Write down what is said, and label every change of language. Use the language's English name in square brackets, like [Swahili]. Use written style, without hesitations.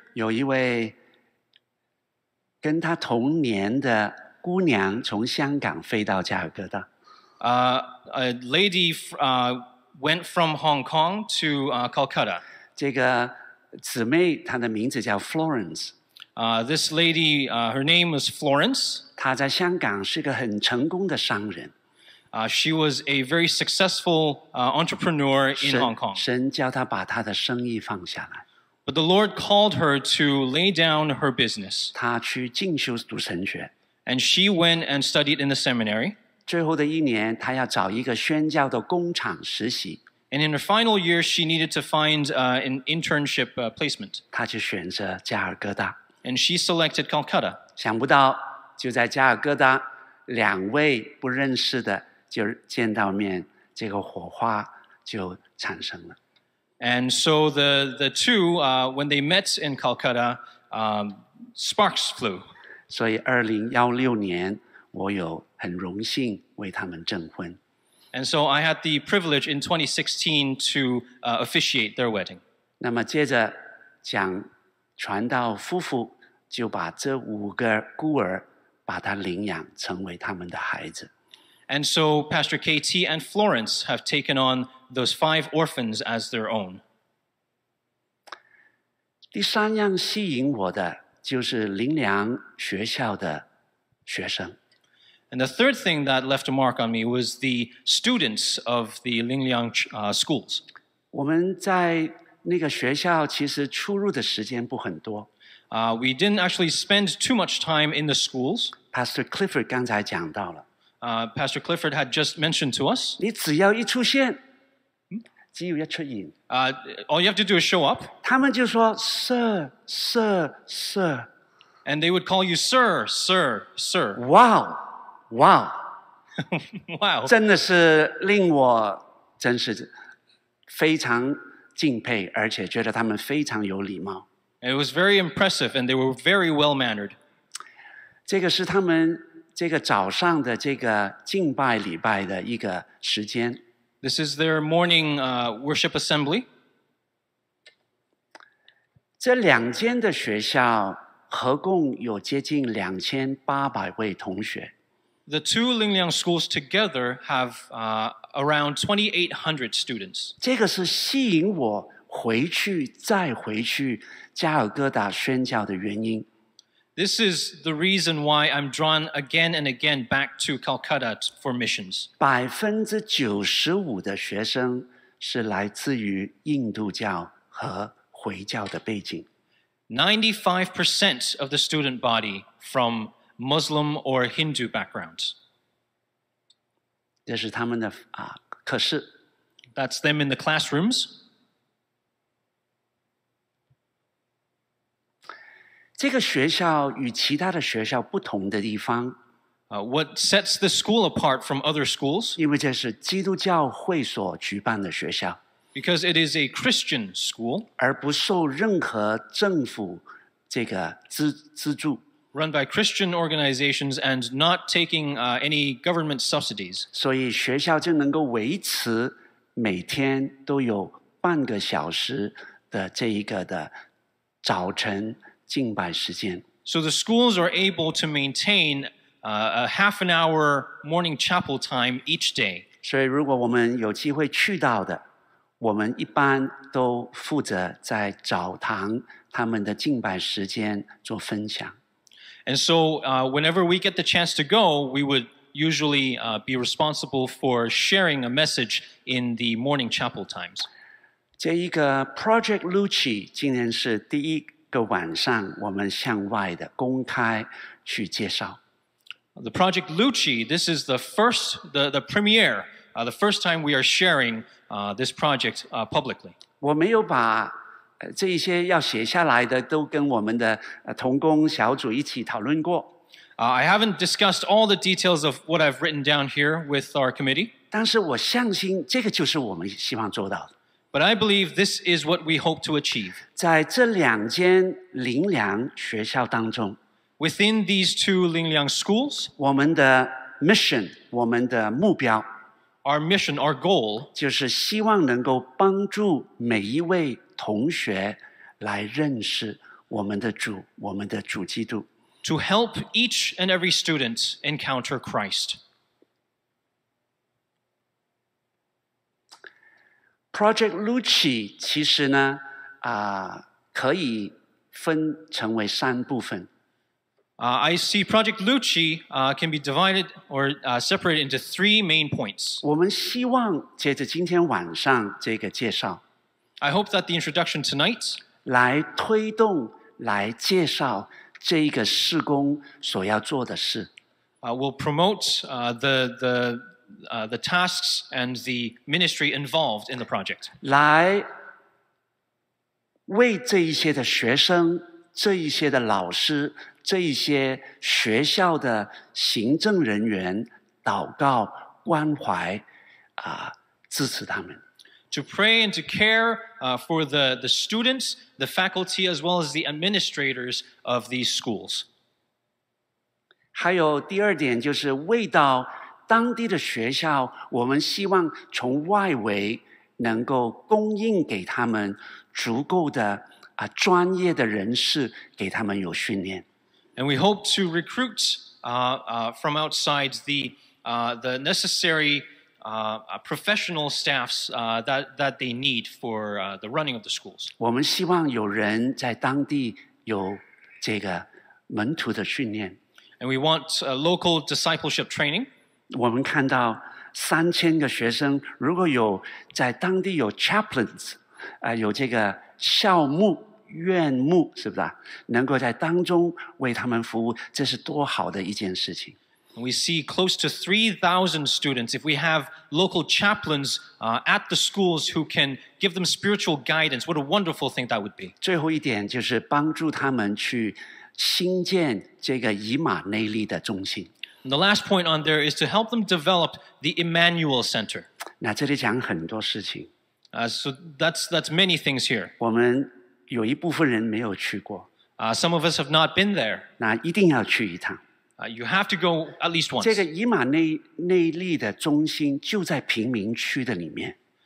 [Chinese] 有一位跟他同年的姑娘从香港飞到加尔各答。 [English] a lady went from Hong Kong to Calcutta. [Chinese] 这个姊妹她的名字叫 Florence。 [English] This lady, her name was Florence. [Chinese] 她在香港是个很成功的商人。 [English] She was a very successful entrepreneur in Hong Kong. [Chinese] 神叫她把她的生意放下来， [English] But the Lord called her to lay down her business. [Chinese] 她去进修读神学。 [English] And she went and studied in the seminary. [Chinese] 最后的一年，她要找一个宣教的工厂实习， [English] And in her final year, she needed to find an internship placement. [Chinese] 她就选择加尔各答。 [English] And she selected Calcutta. [Chinese] 想不到就在加尔各答，2位不认识的就见到面，这个火花就产生了。 [English] And so the two, when they met in Calcutta, sparks flew. [Chinese] 所以2016年，我有很荣幸为他们证婚。 [English] And so I had the privilege in 2016 to officiate their wedding. [Chinese] 那么接着讲传道夫妇就把这5个孤儿把他领养成为他们的孩子。 [English] And so Pastor KT and Florence have taken on those 5 orphans as their own. [Chinese] 第3样吸引我的就是灵粮学校的学生。 [English] And the third thing that left a mark on me was the students of the Lingliang schools. [Chinese] 我们在那个学校其实出入的时间不很多。 [English] We didn't actually spend too much time in the schools. [Chinese] Pastor Clifford 刚才讲到了， [English] Pastor Clifford had just mentioned to us, [Chinese] 你只要一出现，只有一出現， [English] all you have to do is show up. [Chinese] 他们就说 [English] Sir Sir Sir。 And they would call you sir, sir, sir. [Chinese] 哇哦，哇哦， [English] Wow. [Chinese] 真的是令我真是非常敬佩，而且觉得他们非常有礼貌。 [English] It was very impressive, and they were very well-mannered. [Chinese] 这个是他们这个早上的这个敬拜礼拜的一个时间。 [English] This is their morning worship assembly. [Chinese] 这2间的学校合共有接近2800位同学。 [English] The two Lingliang schools together have around 2,800 students. [Chinese] 这个是吸引我回去再回去加尔各答宣教的原因。 [English] This is the reason why I'm drawn again and again back to Calcutta for missions. [Chinese] 95%的学生是来自于印度教和回教的背景。 [English] 95% of the student body from Muslim or Hindu backgrounds. [Chinese] 这是他们的课室。 [English] That's them in the classrooms. [Chinese] 这个学校与其他的学校不同的地方， [English] What sets the school apart from other schools? [Chinese] 因为这是基督教会所举办的学校， [English] Because it is a Christian school [Chinese] 而不受任何政府这个资助， [English] run by Christian organizations and not taking any government subsidies. [Chinese] 所以学校就能够维持每天都有半个小时的这一个的早晨敬拜时间。 [English] So the schools are able to maintain a half an hour morning chapel time each day. [Chinese] 所以如果我们有机会去到的，我们一般都负责在澡堂他们的敬拜时间做分享。 [English] And so whenever we get the chance to go, we would usually be responsible for sharing a message in the morning chapel times. [Chinese] 这一个 Project Lucci 今年是第一个晚上，我们向外的公开去介绍。 [English] The Project Lucci, this is the premiere, the first time we are sharing this project publicly. [Chinese] 我没有把这一些要写下来的都跟我们的同工小组一起讨论过。 [English] I haven't discussed all the details of what I've written down here with our committee, [Chinese] 但是我相信这个就是我们希望做到的。 [English] but I believe this is what we hope to achieve. [Chinese] 在这2间灵粮学校当中， [English] Within these two Lingliang schools, [Chinese] 我们的 mission， 我们的目标 [English] our mission, our goal, [Chinese] 就是希望能够帮助每一位同学来认识我们的主，我们的主基督。 [English] to help each and every student encounter Christ. [Chinese] Project Lucci 其实呢，可以分成为3部分。 [English] I see Project Lucci can be divided or separated into 3 main points. [Chinese] 我们希望借着今天晚上这个介绍， [English] I hope that the introduction tonight [Chinese] 来推动、来介绍这一个事工所要做的事。 [English] will promote the tasks and the ministry involved in the project. [Chinese] 来为这一些的学生、这一些的老师、这一些学校的行政人员祷告、关怀，支持他们。 [English] To pray and to care for the students, the faculty, as well as the administrators of these schools. [Chinese] 还有第2点就是为到当地的学校，我们希望从外围能够供应给他们足够的专业的人士，给他们有训练。 [English] And we hope to recruit from outside the necessary professional staffs that they need for the running of the schools. [Chinese] 我们希望有人在当地有这个门徒的训练。 [English] And we want local discipleship training. [Chinese] 我们看到3000个学生，如果有在当地有 chaplains， 有这个校牧、院牧，是不是能够在当中为他们服务，这是多好的一件事情。 [English] We see close to 3,000 students. If we have local chaplains at the schools who can give them spiritual guidance, what a wonderful thing that would be. [Chinese] 最后一点就是帮助他们去兴建这个以马内利的中心。 [English] And the last point on there is to help them develop the Emmanuel Center. [Chinese] 那这里讲很多事情， [English] So that's many things here. [Chinese] 我们有一部分人没有去过， [English] Some of us have not been there. [Chinese] 那一定要去一趟。 [English] You have to go at least once. [Chinese] 这个以马内利的中心就在贫民区的里面。